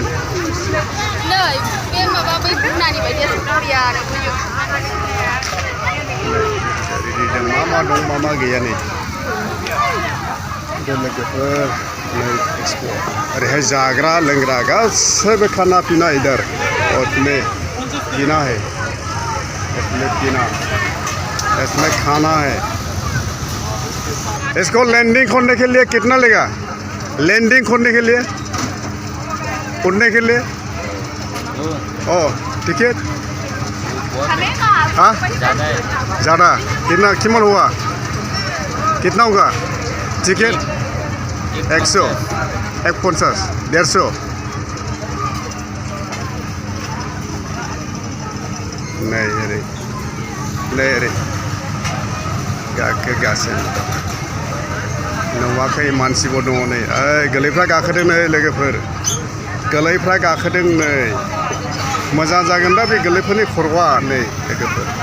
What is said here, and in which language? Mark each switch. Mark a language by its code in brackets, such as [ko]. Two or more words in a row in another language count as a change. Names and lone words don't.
[brx] नै बे माबा बै बुनानि बायदि सफैया आरो मा दं मा गैया नै लोगोफोर नै एक्सप'आव ओरैहाय जाग्रा लोंग्रा गासैबो खाना पिना [hi] इधर इसमें पीना है इसमें खाना है इसको लैंडिंग करने के लिए कितना लेगा लैंडिंग करने के लिए उड़ने के लिए टिकट हाँ ज़्यादा कितना कीमत हुआ कितना होगा टिकट 100 150 150 [brx] नै ओरै गाखोगासिनो नुवाखै मानसिबो दङ नै गोरलैफ्रा गाखोदों नै लोगोफोर गोरलैफ्रा गाखोदों नै मोजां जागोन दा बे गोरलैफोरनि खर'आ नै लोगोफोर